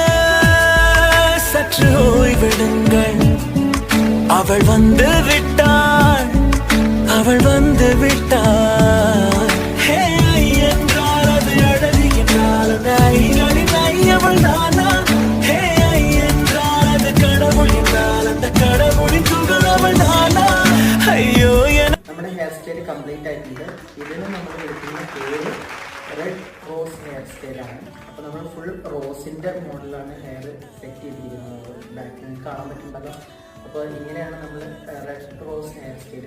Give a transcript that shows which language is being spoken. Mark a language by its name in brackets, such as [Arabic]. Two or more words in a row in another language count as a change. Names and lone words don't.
[Tamil] சற்று ஓய்வெடுங்கள் அவள் வந்து விட்டாள் அவள் வந்து விட்டாள் ஹே என்றால் அது அழகு என்றால் அவள் தானா ஹே என்றால் அது கடவுள் என்றால் அந்த கடவுளின் துகள் அவள் தானா ஐயோ [Malayalam] നമ്മുടെ [English] hair style complete [Malayalam] ആയിട്ടുണ്ട്. ഇതിന് നമ്മൾ എടുക്കുന്ന പേര് [English] red rose hair [Malayalam] സ്റ്റൈലാണ്. അപ്പോൾ നമ്മൾ ഫുൾ റോസിൻ്റെ മോഡലാണ് [English] hair set [Malayalam] ചെയ്തിരിക്കുന്നത്. ബാക്കിൽ കാണാൻ പറ്റുന്നുണ്ടല്ലോ. അപ്പോൾ ഇങ്ങനെയാണ് നമ്മൾ [English] red rose hair style